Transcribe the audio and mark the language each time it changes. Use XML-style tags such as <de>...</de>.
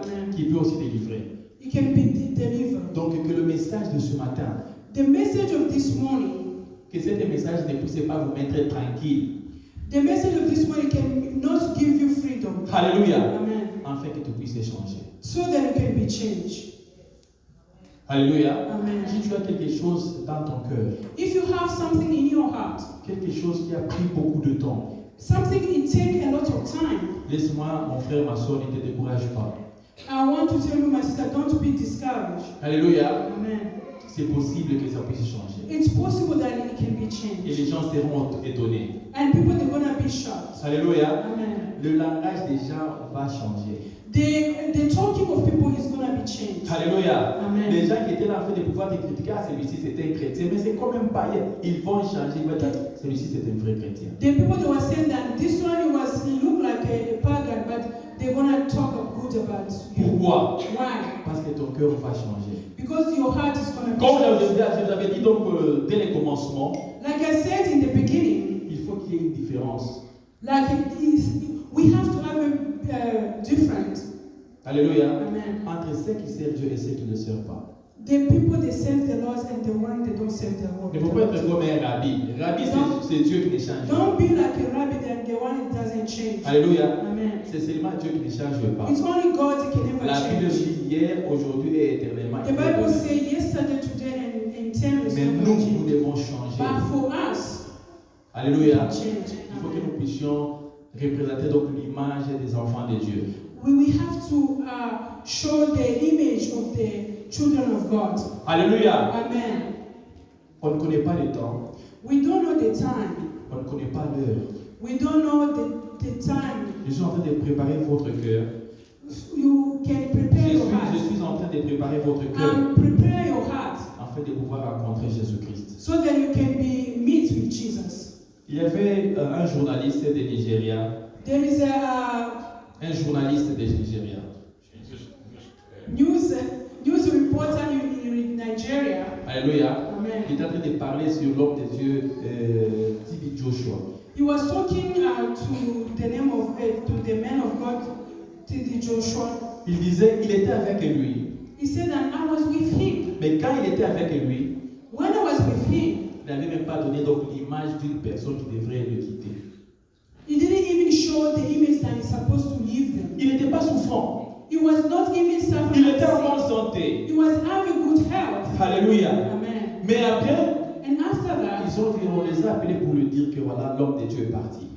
<fr>Amen. Qui peut aussi délivrer.</fr> <en>You can be delivered.</en> <fr>Donc que le message de ce matin,</fr> <en>The message of this morning,</en> <fr>que cet message ne puisse pas vous mettre tranquille.</fr> <en>the message of this morning can not give you freedom.</en> <fr>Alléluia. Amen. Afin que tu puisses changer.</fr> <en>So that you can be changed.</en> <fr>Alléluia. Amen. Si tu as quelque chose dans ton cœur,</fr> <en>If you have something in your heart,</en> <fr>quelque chose qui a pris beaucoup de temps,</fr> <en>something it takes a lot of time,</en> <fr>laisse-moi, mon frère, ma soeur, ne te décourage pas.</fr> <en>I want to tell you, my sister, don't be discouraged.</en> <fr>Alléluia. Amen. C'est possible que ça puisse changer.</fr> <en>It's possible that it can be</en> <fr>Et</fr> <en>changed.</en> <fr>les gens seront étonnés.</fr> <en>And people, they're going to be shocked.</en> <fr>Alléluia. Amen. Le langage des gens va changer.</fr> <en>The talking of people is going to be changed.</en> <fr>Alléluia. Amen. Les gens qui étaient là en train de pouvoir te critiquer, ah, celui-ci c'est un chrétien, mais c'est comme un païen. Ils vont changer. Ils vont dire, celui-ci c'est un vrai chrétien.</fr> <en>The people they were saying that this one he looked like a pagan, but they're going to talk good about you.</en> <fr>Pourquoi?</fr> <en>Why?</en> <fr>Parce que ton cœur va changer.</fr> <en>Because your heart is going to be</en> <fr>Comme</fr> <en>changed.</en> <fr>je vous avais dit donc dès le commencement,</fr> <en>Like I said in the beginning,</en> <fr>il faut qu'il y ait une différence.</fr> <en>like we have to have a difference.</en> <fr>Alléluia. Amen. Entre ceux qui servent Dieu et ceux qui ne le servent pas.</fr> <en>The people they serve the Lord and the one they don't serve the Lord.</en> <fr>Il ne faut pas être comme un rabbi. Rabbi, c'est Dieu qui ne change pas.</fr> <en>Don't be like a rabbi and the one that doesn't change.</en> <fr>Alléluia. Amen. C'est seulement Dieu qui ne change pas.</fr> <en>It's only God that can never</en> <fr>La Bible</fr> <en>change.</en> <fr>dit hier, aujourd'hui et éternellement.</fr> <en>The Bible says yesterday, today, and eternally.</en> <fr>Mais nous devons changer.</fr> <en>But for us,</en> <fr>Alléluia.</fr> <en>change.</en> <fr>Il faut que nous puissions représenter donc l'image des enfants de Dieu.</fr> <en>We have to show the image of the children of God.</en> <fr>Alléluia. Amen. On ne connaît pas le temps.</fr> <en>We don't know the time.</en> <fr>On ne connaît pas l'heure.</fr> <en>We don't know the time.</en> <fr>Je suis en train de préparer votre cœur.</fr> <en>You can prepare your</en> <fr>Je</fr> <en>heart.</en> <fr>suis en train de préparer votre cœur</fr> <en>Prepare your heart</en> <fr>afin de pouvoir rencontrer Jésus-Christ.</fr> <en>so that you can be meet with Jesus.</en> <fr>Il y avait un journaliste de Nigeria.</fr> <en>There is</en> <fr>Un journaliste de Nigeria.</fr> <en>news reporter in Nigeria.</en> <fr>Alléluia. Amen. Il est en train de parler sur l'homme de Dieu, T.B. Joshua.</fr> <en>He was talking to the name of to the man of God, T.D. Joshua.</en> <fr>Il disait, il était avec lui.</fr> <en>He said that I was with him.</en> <fr>Mais quand il était avec lui,</fr> <en>When I was with him,</en> <fr>il n'avait même pas donné donc l'image d'une personne qui devrait le quitter.</fr> <en>he didn't even show the image that he's supposed to leave them.</en> <fr>Il n'était pas souffrant.</fr> <en>He was not even suffering.</en> <fr>Il était en bonne santé.</fr> <en>He was having good health.</en> <fr>Alléluia. Amen. Mais après,</fr> <en>And after that,</en> <fr>on les a appelés pour lui dire que voilà, l'homme de Dieu est parti.</fr>